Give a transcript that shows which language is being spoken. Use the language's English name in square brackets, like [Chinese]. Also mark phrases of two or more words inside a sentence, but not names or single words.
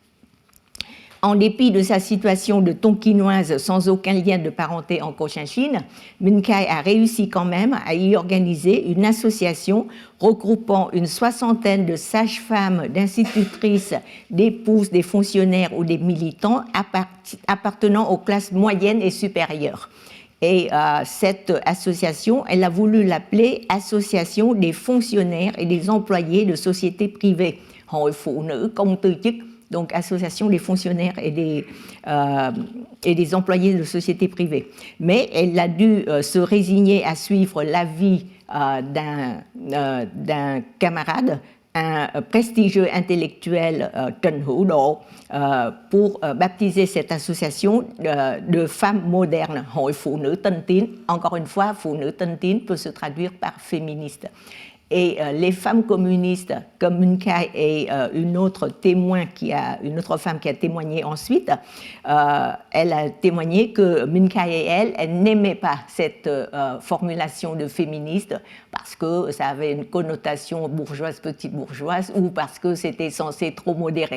[French] En dépit de sa situation de tonkinoise sans aucun lien de parenté en Cochinchine, Minh Khai a réussi quand même à y organiser une association regroupant une 60aine de sages-femmes, d'institutrices, d'épouses, des fonctionnaires ou des militants appartenant aux classes moyennes et supérieures. Et cette association, elle a voulu l'appeler Association des fonctionnaires et des employés de sociétés privées. [Vietnamese] Hội phụ nữ công tư chức. [French] Donc association des fonctionnaires et des employés de sociétés privées. Mais elle a dû se résigner à suivre l'avis d'un camarade, un prestigieux intellectuel, Trần Hữu Độ, pour baptiser cette association de femmes modernes, [Vietnamese] Hội phụ nữ tân tiến. [French] Encore une fois, [Vietnamese] phụ nữ tân tiến [French] peut se traduire par féministe. Et les femmes communistes, comme Minh Khai et une autre femme qui a témoigné ensuite, elle a témoigné que Minh Khai et elle n'aimaient pas cette formulation de féministe parce que ça avait une connotation bourgeoise, petite bourgeoise, ou parce que c'était censé trop modéré.